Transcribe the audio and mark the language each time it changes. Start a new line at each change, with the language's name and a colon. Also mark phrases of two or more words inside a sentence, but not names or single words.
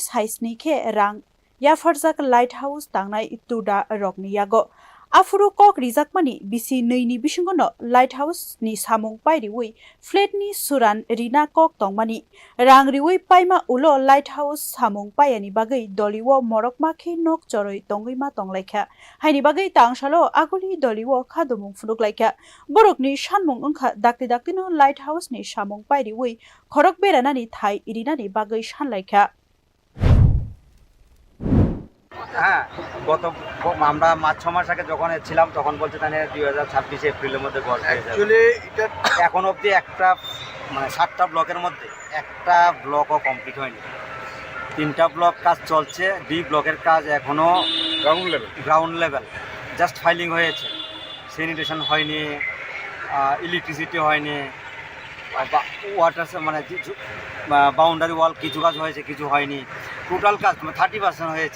Kok Borok: saisni khe rang ya farjak
English: light house
Kok Borok: tangnai tuda rokni yago Afuru kok rijakmani bisi neini bisingono
English: light house
Kok Borok: ni samung pairwi flat ni suran rina kok tongmani rangriwi paima ulo
English: light house
Kok Borok: samung payani bagai doliwo morokma khe nok choroi tongwima tonglaikha haini bagai tangsalo aguli doliwo khadumung funuklaikha borokni sanmung ongkha dakti no
English: light house
Kok Borok: ni samung pairwi khorok beranani thai irinani bagai sanlaikha
Bangla: হ্যাঁ গত আমরা 5-6 মাস আগে যখন ছিলাম তখন বলতে তাহলে 2026 এপ্রিলের মধ্যে গড় হয়ে যাবে অ্যাকচুয়ালি এটা এখন অবধি একটা মানে 7টা ব্লকের মধ্যে একটা ব্লকও কমপ্লিট হয়নি 3টা ব্লক কাজ চলছে ডি ব্লকের কাজ এখনো
English: ground level just filing
Bangla: হয়েছে স্যানিটেশন হয়নি ইলেকট্রিসিটি হয়নি ওয়াটার মানে
English: boundary wall
Bangla: কিছু কাজ হয়েছে কিছু হয়নি টোটাল কাজ 30% হয়েছে